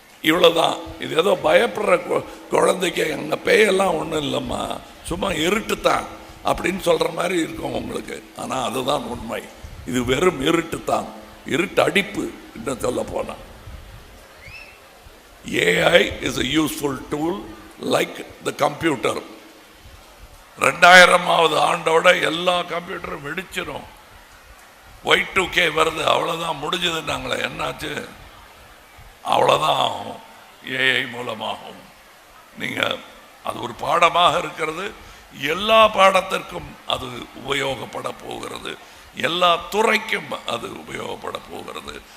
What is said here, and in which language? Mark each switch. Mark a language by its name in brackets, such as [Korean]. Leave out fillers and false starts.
[Tamil] இவ்வளோதான். இது ஏதோ பயப்படுற குழந்தைக்கு எங்கள் பேயெல்லாம் ஒன்றும் இல்லைம்மா, சும்மா இருட்டுத்தான் அப்படின்னு சொல்கிற மாதிரி இருக்கும் உங்களுக்கு. ஆனால் அதுதான் உண்மை. இது வெறும் இருட்டுத்தான், இருட்டு அடிப்பு. இன்னும் சொல்ல போனால் [English] AI is a useful tool like the computer. [Tamil] 2000வது ஆண்டோட எல்லா கம்ப்யூட்டரும் வெடிச்சிடும். Y2K வருது, அவ்வளோதான், முடிஞ்சதுன்னாங்களே. என்னாச்சு? அவ்வளோதான் ஆகும், ஏஐ மூலமாகும். நீங்கள் அது ஒரு பாடமாக இருக்கிறது. எல்லா பாடத்திற்கும் அது உபயோகப்பட போகிறது. எல்லா துறைக்கும் அது உபயோகப்பட போகிறது.